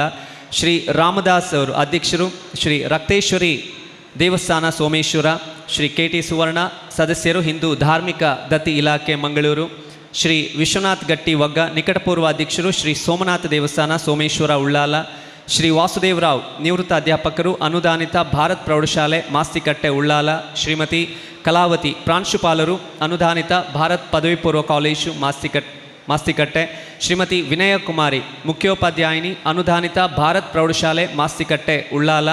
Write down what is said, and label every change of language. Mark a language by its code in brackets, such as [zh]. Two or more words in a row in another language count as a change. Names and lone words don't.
[kn] ಶ್ರೀ ರಾಮದಾಸ್ ಅವರು ಅಧ್ಯಕ್ಷರು ಶ್ರೀ ರಕ್ತೇಶ್ವರಿ ದೇವಸ್ಥಾನ ಸೋಮೇಶ್ವರ. ಶ್ರೀ ಕೆ ಟಿ ಸುವರ್ಣ ಸದಸ್ಯರು ಹಿಂದೂ ಧಾರ್ಮಿಕ ದತ್ತಿ ಇಲಾಖೆ ಮಂಗಳೂರು. ಶ್ರೀ ವಿಶ್ವನಾಥ್ ಗಟ್ಟಿ ವಗ್ಗ ನಿಕಟಪೂರ್ವ ಅಧ್ಯಕ್ಷರು ಶ್ರೀ ಸೋಮನಾಥ ದೇವಸ್ಥಾನ ಸೋಮೇಶ್ವರ ಉಳ್ಳಾಲ. ಶ್ರೀ ವಾಸುದೇವರಾವ್ ನಿವೃತ್ತ ಅಧ್ಯಾಪಕರು ಅನುದಾನಿತ ಭಾರತ್ ಪ್ರೌಢಶಾಲೆ ಮಾಸ್ತಿಕಟ್ಟೆ ಉಳ್ಳಾಲ. ಶ್ರೀಮತಿ ಕಲಾವತಿ ಪ್ರಾಂಶುಪಾಲರು ಅನುದಾನಿತ ಭಾರತ್ ಪದವಿ ಪೂರ್ವ ಕಾಲೇಜು ಮಾಸ್ತಿಕಟ್ಟೆ. ಶ್ರೀಮತಿ ವಿನಯಕುಮಾರಿ ಮುಖ್ಯೋಪಾಧ್ಯಾಯಿನಿ ಅನುದಾನಿತ ಭಾರತ್ ಪ್ರೌಢಶಾಲೆ ಮಾಸ್ತಿಕಟ್ಟೆ ಉಳ್ಳಾಲ.